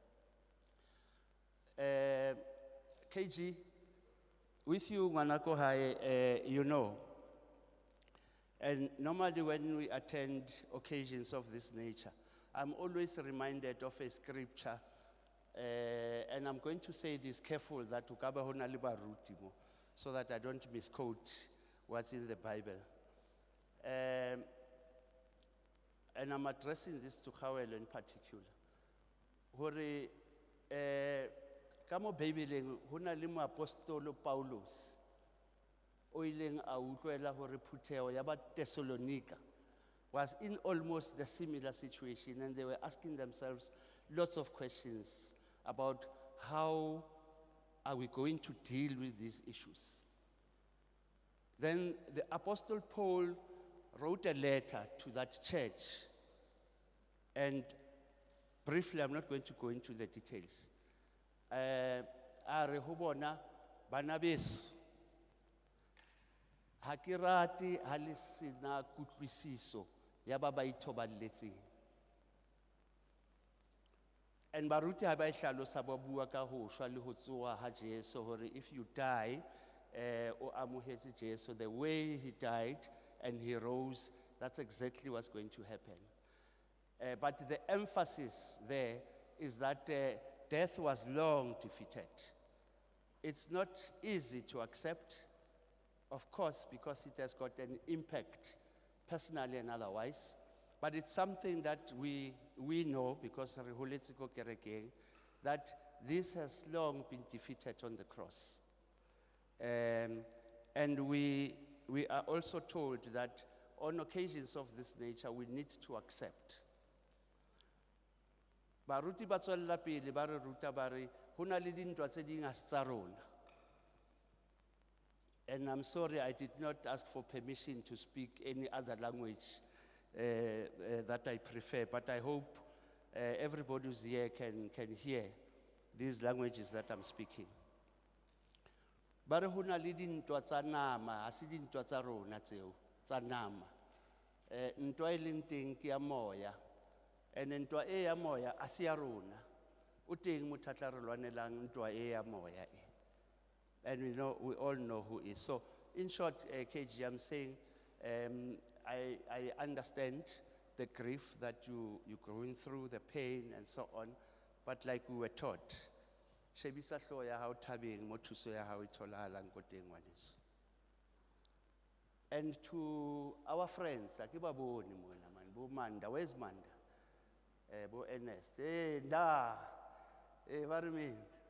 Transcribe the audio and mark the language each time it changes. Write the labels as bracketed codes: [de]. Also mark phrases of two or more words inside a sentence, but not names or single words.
[en] KG, with you, Manako Hai, you know, and normally when we attend occasions of this nature, I'm always reminded of a scripture, and I'm going to say this careful that so that I don't misquote what's in the Bible. And I'm addressing this to Howell in particular. [st] Hore, kamo Bibeleng, hona le apostolo Paulus, o ileng a utlwela hore Phutego ya ba Thessalonica [en] was in almost the similar situation, and they were asking themselves lots of questions about how are we going to deal with these issues. Then the Apostle Paul wrote a letter to that church, and briefly, I'm not going to go into the details. [st] Are hobona bana beso ha ke rate ha le sena kutlwisiso ya ba ba ithobaletseng. And baruti ha ba e hlalosa ba bua ka ho shwa le ho tsoha ha Jesu hore [en] if you die [st] o amohetse Jesu [en] the way he died and he rose, that's exactly what's going to happen. But the emphasis there is that death was long defeated. It's not easy to accept, of course, because it has got an impact personally and otherwise, but it's something that we know because that this has long been defeated on the cross. And we are also told that on occasions of this nature, we need to accept. [st] Baruti ba tswella pele ba re ruta ba re ho na le dintwa tse ding ha se tsa rona. [en] And I'm sorry I did not ask for permission to speak any other language that I prefer, but I hope everybody who's here can hear these languages that I'm speaking. [st] Ba re ho na le dintwa tsa nama, ha se dintwa tsa rona tseo, tsa nama. Ntwa e leng teng ke ya moya, and ntwa e ya moya ha se ya rona. O teng motho a tla re lwanelang ntwa e ya moya e. [en] And we all know who is. So, in short, KG, I'm saying, I understand the grief that you're going through, the pain and so on, but like we were taught, [st] shebisa hloho ya hao thabeng, mo thuso ya hao e tholahalang ko teng ngwaneso. [en] And to our friends, [st] a ke ba bone mona man, bo Manda, where's Manda? Bo Ernest, [en] what do you mean?